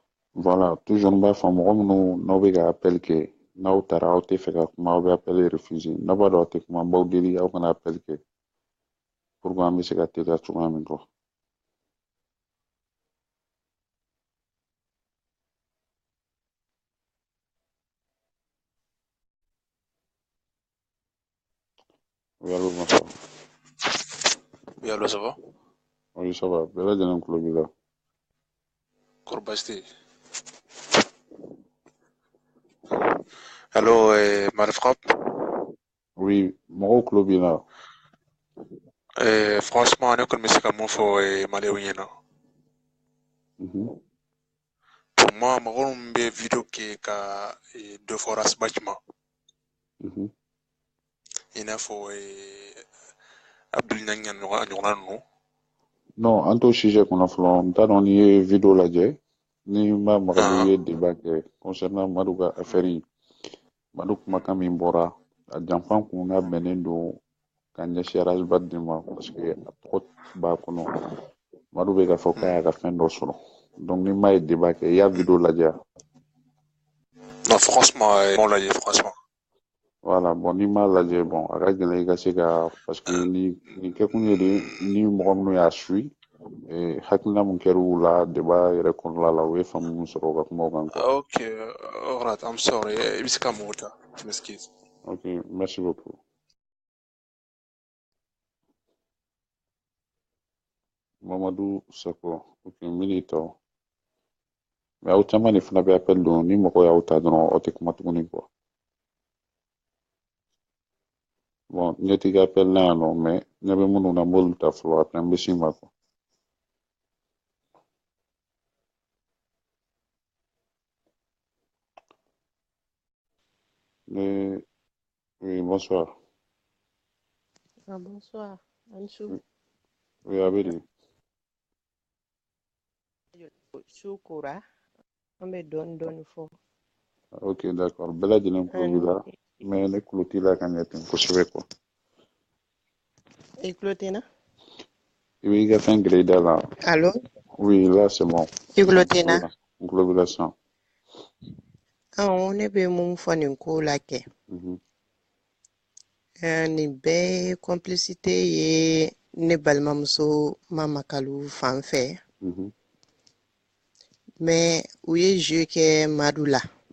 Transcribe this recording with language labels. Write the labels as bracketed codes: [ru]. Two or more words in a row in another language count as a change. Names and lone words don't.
[bm] Voilà, toujours n b'a fɔ mɔgɔ minnu n'aw bɛ ka appel kɛ n'aw taara aw tɛ fɛ ka kuma aw bɛ [fr] appel refuser [bm] n'a b'a dɔn aw tɛ kuma n b'aw deli aw kana appel kɛ [fr] pour que [bm] an bɛ se ka teliya cogoya min kɔ. [fr] Oui, allô, bonsoir. Oui, allô, ça va? Oui, ça va. [bm] Bɛɛ lajɛlen tulo b'i la. Kɔrɔ baasi tɛ yen. Allô, Mali Frappe? Oui, mɔgɔw tulo b'i la. Franchement, ne kɔni bɛ se ka mun fɔ maliyɛnw ɲɛna. [fr] Pour moi, [bm] mɔgɔ min bɛ video kɛ ka dɔ fɔ rasbach ma. I n'a fɔ Abdul Ɲaŋ ɲɔgɔnna ninnu. Non, an t'o sujet kɔnɔ fɔlɔ n t'a dɔn n'i ye video lajɛ ni ma Madu ye débat kɛ concernant Madu ka affaire in Madu kumakan min bɔra a janfan kun n'a bɛnnen don ka ɲɛsin Rasbach de ma [fr] parce que [bm] a tɔgɔ b'a kɔnɔ Madu bɛ k'a fɔ k'a y'a ka fɛn dɔ sɔrɔ donc ni ma ye débat kɛ i y'a video lajɛ. [fr] Non, franchement, m'ont lajɛ franchement. [bm] Voilà, bon n'i m'a lajɛ bon a ka gɛlɛn i ka se ka [fr] parce que [bm] nin kɛkun ye de ni mɔgɔ minnu y'a suit hakilina mun kɛra u la débat yɛrɛ kɔnɔna la u ye faamu mun sɔrɔ u ka kumaw kan quoi. [en] Okay, alright, I'm sorry. [bm] I bɛ se ka mun ta? [fr] Je m'excuse. Ok, merci beaucoup. [bm] Mamadou Sakɔ, ok n bɛn'i ta o. Mais aw caman de fana bɛ appel don ni mɔgɔ y'aw ta dɔrɔn aw tɛ kuma tuguni quoi. Bon ɲɛ t'i ka appel la yan nɔ mais ɲɛ bɛ minnu na n b'olu ta fɔlɔ après n bɛ s'i ma quoi. [fr] Oui, bonsoir. Ah, bonsoir, Ansou. Oui, Abedi. [bm] Shukura, an bɛ dɔɔnin dɔɔnin fɔ. [fr] Ok, d'accord. [bm] Bɛɛ lajɛlen tulo b'i la mais ne tulo t'i la ka ɲɛ ten kosɛbɛ quoi. I tulo tɛ n na? I b'i ka fɛn gɛrɛ i da la. [fr] Allo? Oui, là c'est bon. [bm] I tulo tɛ n na? N tulo b'i la sisan. Ne bɛ mun fɔ nin ko la kɛ. Nin bɛɛ ye complicité ye ne balimamuso Mamakalu fan fɛ. Mais u ye jeu kɛ Madu la.